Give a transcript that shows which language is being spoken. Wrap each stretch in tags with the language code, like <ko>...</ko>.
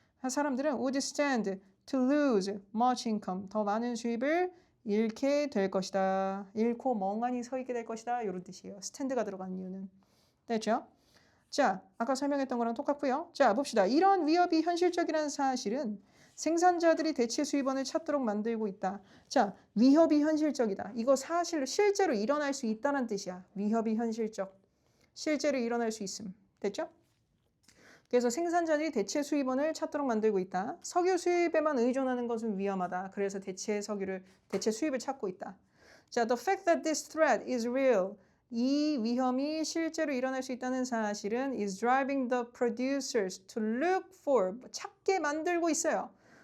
<en>사람들은 would stand to lose much income.</en> <ko>더 많은 수입을 잃게 될 것이다. 잃고 멍하니 서 있게 될 것이다. 이런 뜻이에요. 스탠드가 들어간 이유는. 됐죠? 자, 아까 설명했던 거랑 똑같고요. 자, 봅시다. 이런 위협이 현실적이라는 사실은 생산자들이 대체 수입원을 찾도록 만들고 있다. 자, 위협이 현실적이다. 이거 실제로 일어날 수 있다는 뜻이야. 위협이 현실적. 실제로 일어날 수 있음. 됐죠? 그래서 생산자들이 대체 수입원을 찾도록 만들고 있다. 석유 수입에만 의존하는 것은 위험하다. 그래서 대체 수입을 찾고 있다.</ko> <en>자, the fact that this threat is real.</en> <ko>이 위험이 실제로 일어날 수 있다는 사실은</ko> <en>is driving the producers to look for</en> <ko>찾게 만들고 있어요.</ko>